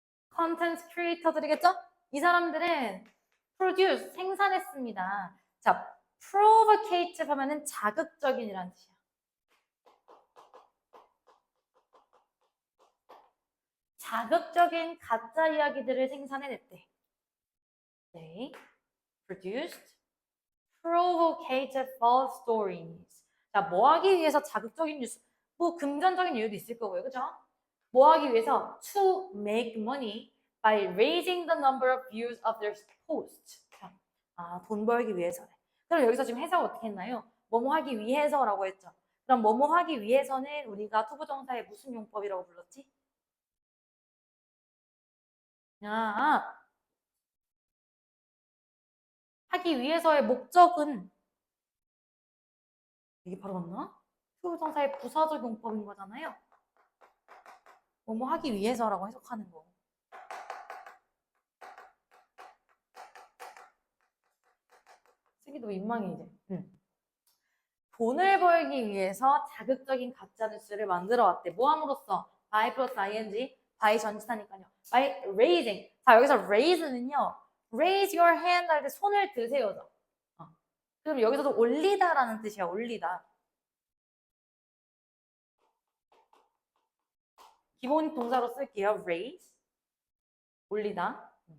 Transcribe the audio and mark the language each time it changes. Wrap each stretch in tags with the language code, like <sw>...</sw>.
<ko>컨텐츠 크리에이터들이겠죠? 이 사람들은 produce, 생산했습니다. 자, provocate 하면은 자극적인이라는 뜻이야. 자극적인 가짜 이야기들을 생산해냈대.</ko> <en>They produced provocative false stories.</en> <ko>자, 뭐 하기 위해서 자극적인 뉴스, 뭐 금전적인 이유도 있을 거고요. 그죠? 뭐 하기 위해서</ko> <en>to make money by raising the number of views of their post.</en> <ko>아, 돈 벌기 위해서네. 그럼 여기서 지금 해석 어떻게 했나요? 뭐뭐 하기 위해서라고 했죠. 그럼 뭐뭐 하기 위해서는 우리가 투부정사의 무슨 용법이라고 불렀지? 아, 하기 위해서의 목적은 이게 바로 맞나? 투부정사의 부사적 용법인 거잖아요. 뭐뭐 하기 위해서라고 해석하는 거. 쓰기도 민망해 이제. 돈을 벌기 위해서 자극적인 가짜 뉴스를 만들어 왔대. 뭐 함으로써? by 플러스 ing, by 전치사니까요. by raising. 자, 여기서 raise는요.</ko> <en>raise your hand</en> <ko>할 때 손을 드세요죠. 그럼 여기서도 올리다라는 뜻이야. 올리다. 기본 동사로 쓸게요. raise. 올리다.</ko>